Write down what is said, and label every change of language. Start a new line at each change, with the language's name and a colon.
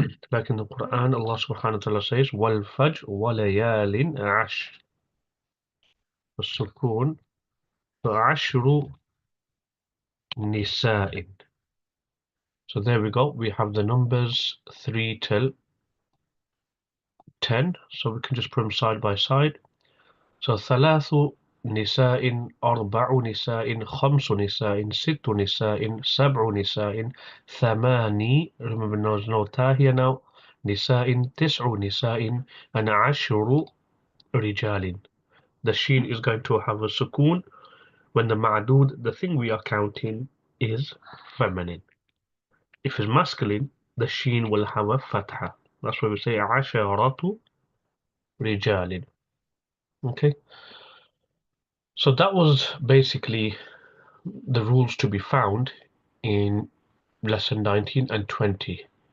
English: Like in the Quran, Allah subhanahu wa ta'ala says,
Arabic: وَالْفَجْرِ وَلَيَالٍ عَشْرٍ. السكون عشر نساء.
English: So there we go. We have the numbers 3 till 10. So we can just put them side by side.
Arabic: So ثلاث نساء, أربع نساء, خمس نساء, ست نساء, سبع نساء, ثماني. Remember, there's no ta here now. نساء, تسع نساء, and عشر رجال.
English: The sheen is going to have a sukoon when the ma'dud, the thing we are counting, is feminine. If it's masculine, the sheen will have a fatha. That's why we say
Arabic: عشرة رجال.
English: Okay, so that was basically the rules to be found in lesson 19 and 20.